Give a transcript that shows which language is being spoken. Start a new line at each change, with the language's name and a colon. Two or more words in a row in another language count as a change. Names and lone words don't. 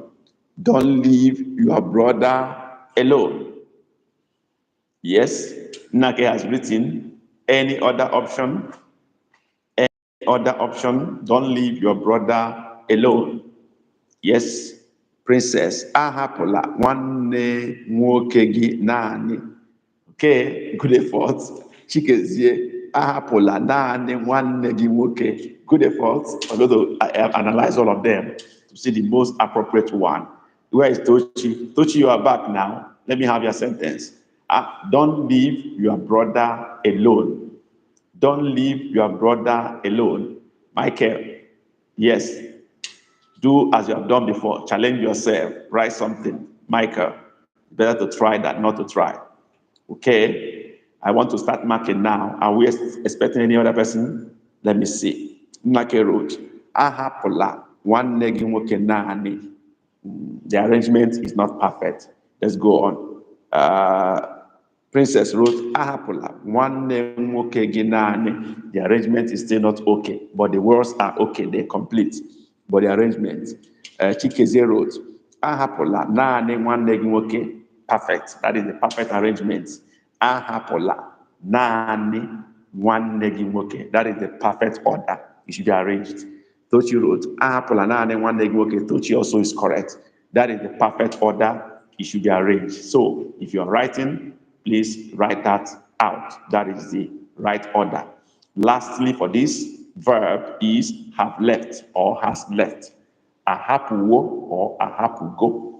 English: Don't leave your brother alone. Yes, Nake has written. Any other option? Any other option? Don't leave your brother alone. Yes, Princess.
Igbo: Ahapụla nwanne nwoke gị naanị.
English: Okay, good effort. Chikezie.
Igbo: Ahapụla naanị nwanne gị nwoke.
English: Good effort. I'm going to analyze all of them to see the most appropriate one. Where is Tochi? Tochi, you are back now. Let me have your sentence. Don't leave your brother alone. Don't leave your brother alone. Michael, yes. Do as you have done before. Challenge yourself. Write something. Michael, better to try than not to try. Okay. I want to start marking now. Are we expecting any other person? Let me see. Nake wrote,
Igbo: Ahapụla nwanne gị nwoke naanị.
English: The arrangement is not perfect. Let's go on. Princess wrote,
Igbo: Ahapụla nwanne nwoke gị naanị.
English: The arrangement is still not okay, but the words are okay. They're complete. But the arrangement. Chikezie wrote,
Igbo: Ahapụla naanị nwanne gị nwoke.
English: Perfect. That is the perfect arrangement.
Igbo: Ahapụla naanị nwanne gị nwoke.
English: That is the perfect order. It should be arranged. Tochi wrote,
Igbo: Ahapụla naanị nwanne gị nwoke.
English: Tochi also is correct. That is the perfect order. It should be arranged. So if you are writing, please write that out. That is the right order. Lastly, for this verb is have left or has left.
Igbo: Ahapuwo or ahapugo.